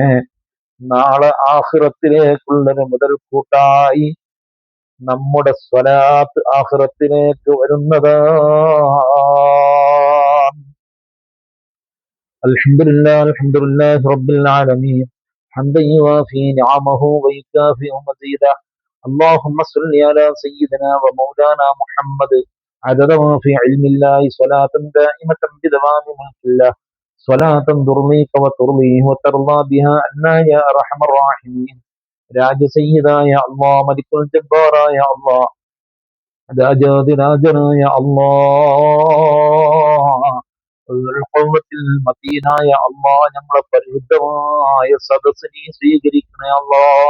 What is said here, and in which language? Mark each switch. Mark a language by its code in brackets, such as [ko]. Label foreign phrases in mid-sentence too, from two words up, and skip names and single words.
[ml] നാളെ ആഖിറത്തിലേക്കുള്ളൊരു മുതൽക്കൂട്ടായി നമ്മുടെ സ്വലാത്ത് ആഖിറത്തിലേക്ക് വരുന്നതാ. [ar] الحمد لله رب العالمين حمدا يوافي نعمه ويكافئ مزيده. اللهم صل على سيدنا ومولانا محمد عدد ما في علم الله صلاة دائمة بدوام ملك الله صلاة ترضيك وترضيه وترضى بها عنا يا أرحم الراحمين. [ml] രാജ സയ്യിദായ അല്ലാഹ്, മലിക്കുൽ ജബ്ബാറായ അല്ലാഹ്, രാജാതിരാജനായ അല്ലാഹ്, ഖുവ്വത്തുൽ മതീനായ അല്ലാഹ്, ഞങ്ങളെ പരിശുദ്ധമായ സദസ്സിനെ സ്വീകരിക്കണേ അല്ലാഹ്.